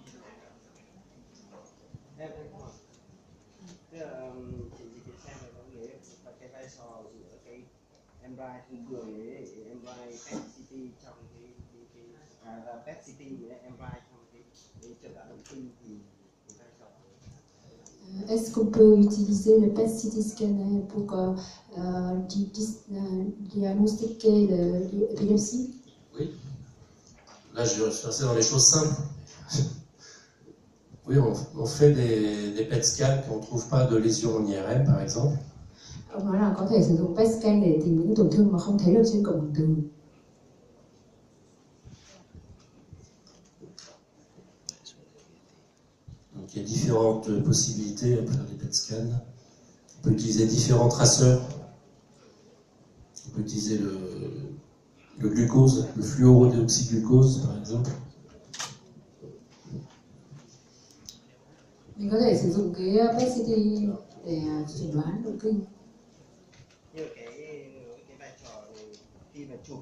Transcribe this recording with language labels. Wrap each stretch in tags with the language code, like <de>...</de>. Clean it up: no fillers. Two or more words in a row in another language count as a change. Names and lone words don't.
<vi>Chị xem về có nghĩa là cái vai trò giữa cái MRI thông thường với MRI PET-CT trong cái PET-CT với MRI trong cái chẩn đoán động kinh thì vai trò.</vi> <fr>Est-ce qu'on peut utiliser le PET-CT scanner pour diagnostiquer l'épilepsie? Oui. Là, je suis resté dans les choses simples. Oui, on fait des PET scans quand on ne trouve pas de lésion en IRM, par exemple.</fr> <vi>Ông nói là có thể sử dụng PET scan để tìm những tổn thương mà không thấy được trên cộng hưởng từ.</vi> <fr>Donc, il y a différentes possibilités à faire des PET scans. On peut utiliser différents traceurs. On peut utiliser le glucose, le fluorodéoxyglucose, par exemple.</fr> <vi>Mình có thể sử dụng cái PET-CT để chẩn đoán động kinh. Như cái vai trò khi mà chụp</vi>